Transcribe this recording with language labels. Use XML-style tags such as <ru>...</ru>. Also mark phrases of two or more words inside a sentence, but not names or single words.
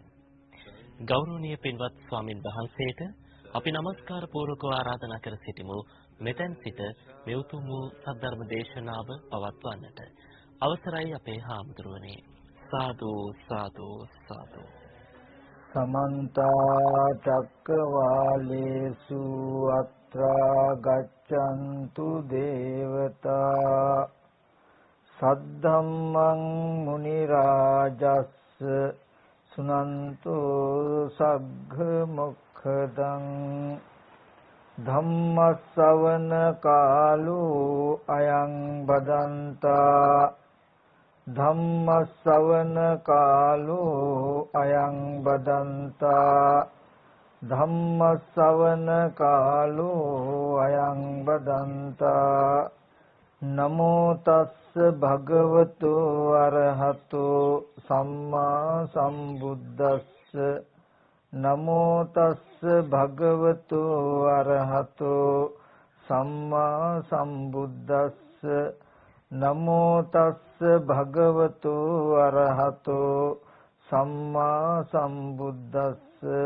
<si>ගෞරවනීය පින්වත් ස්වාමින් වහන්සේට අපි নমස්කාර පූර්වකව ආරාධනා කර සිටිමු මෙතෙන් සිට මේ උතුම් වූ සද්ධර්ම දේශනාව පවත්වන්නට. අවසරයි අපේ හාමුදුරුවනේ. සාදු සාදු සාදු.</si> <pi>समन्ता चक्रवालेषु अत्रा गच्छन्तु देवता सद्धम्मं मुनि राजस् सुनन्तु सग्घ मुखदं धम्मස්සවන කාලෝ අයං බදන්තා ධම්මස්සවන කාලෝ අයං බදන්තා ධම්මස්සවන කාලෝ අයං බදන්තා නමෝ තස්ස භගවතු අරහතෝ සම්මා සම්බුද්දස්ස නමෝ තස්ස භගවතු අරහතෝ සම්මා සම්බුද්දස්ස නමෝ තස්ස භගවතු අරහතෝ සම්මා සම්බුද්දස්ස</pi>